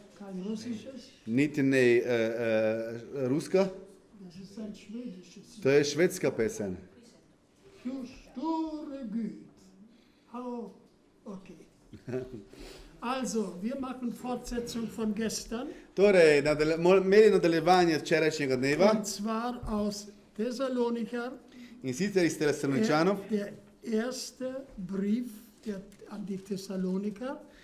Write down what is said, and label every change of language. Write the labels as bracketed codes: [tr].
[de] kein russisches, [sl] niti ne ruska. [de] das ist ein schwedisches Lied. [sl] To je švedska pesem. Du sture Güte. How? Okay. [de] Also, wir machen Fortsetzung von gestern. [sl] Torej, imeli nadaljevanje včerajšnjega dneva [de] Und zwar aus Thessalonika, [sl] in sicer iz Tesaloničanov. [de] der erste Brief an die Thessaloniker.